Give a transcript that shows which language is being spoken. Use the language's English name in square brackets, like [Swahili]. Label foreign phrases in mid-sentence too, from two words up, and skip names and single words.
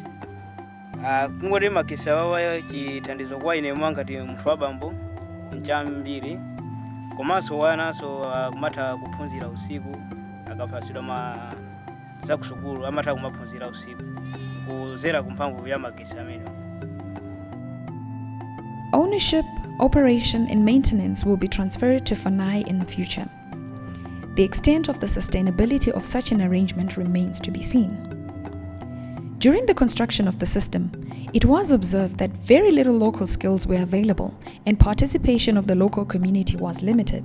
[Nyanja] Kungoti magesi awawa chithandizo kwa ine mwangati munthu wabambo nchambiri, komanso wananso kumatha kuphunzira usiku akaphasidwa za kusukulu amatha kumaphunzira usiku kuzera kumphamvu ya magesi amene. [English] Ownership, operation and maintenance will be transferred to FONAI in the future. The extent of the sustainability of such an arrangement remains to be seen. During the construction of the system, it was observed that very little local skills were available and participation of the local community was limited.